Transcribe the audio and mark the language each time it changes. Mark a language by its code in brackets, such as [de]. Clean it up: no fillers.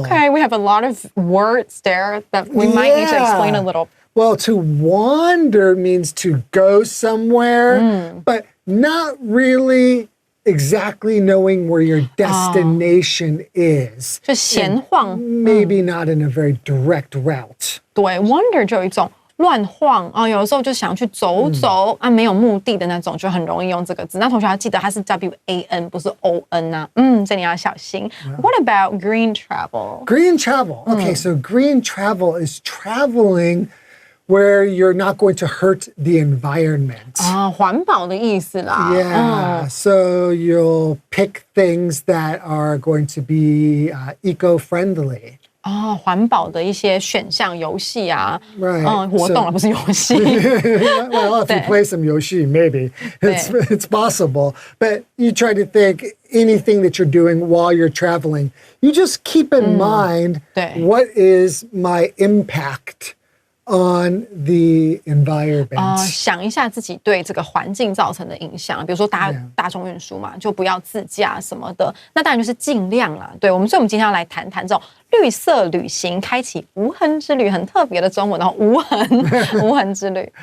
[en] Okay, we have a lot of words there that we might need to explain a little. Well, to wander means to go somewhere, but not really exactly knowing where your destination is. [zh] 就闲晃 [en] Maybe not in a very direct route. [zh] 对 wander 就有一种乱晃啊，有的时候就想去走走啊，没有目的的那种，就很容易用这个字。那同学要记得它是 WAN 不是 ON 啊，这你要小心。 [en] What about green travel? Green travel. Okay, so green travel is traveling where you're not going to hurt the environment. [zh] 啊，环保的意思啦。 [en] Yeah, so you'll pick things that are going to be eco-friendly. [zh] 啊，环保的一些选项游戏啊， [en] Right. [zh] 活动啊，不是游戏。 [en] Well, if you play some Yoshi, maybe it's possible. But you try to think anything that you're doing while you're traveling. You just keep in mind what is my impact on the environment. [zh] 想一下自己对这个环境造成的影响，比如说大众运输嘛，就不要自驾什么的。那当然就是尽量啦。对，所以我们今天要来谈谈这种绿色旅行，开启无痕之旅，很特别的中文，然后无痕之旅。